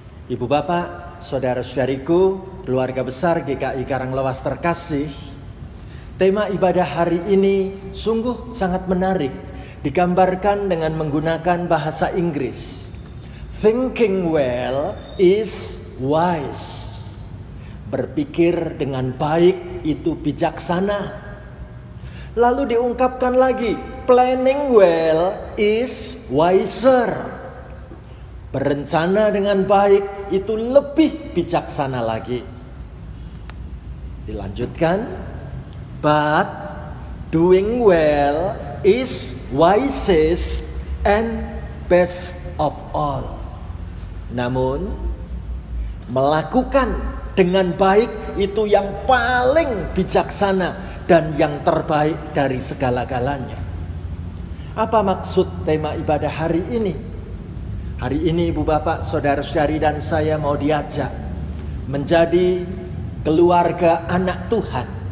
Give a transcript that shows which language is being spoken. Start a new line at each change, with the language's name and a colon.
Indonesian: Ibu Bapak, saudara-saudariku, keluarga besar GKI Karanglewas terkasih, tema ibadah hari ini sungguh sangat menarik, digambarkan dengan menggunakan bahasa Inggris.
English: Thinking well is wise.
Indonesian: Berpikir dengan baik itu bijaksana. Lalu diungkapkan lagi,
English: planning well is wiser.
Indonesian: Berencana dengan baik itu lebih bijaksana lagi. Dilanjutkan,
English: but doing well is wisest and best of all.
Indonesian: Namun, melakukan dengan baik itu yang paling bijaksana dan yang terbaik dari segala-galanya. Apa maksud tema ibadah hari ini? Hari ini Ibu Bapak, saudara-saudari dan saya mau diajak menjadi keluarga anak Tuhan.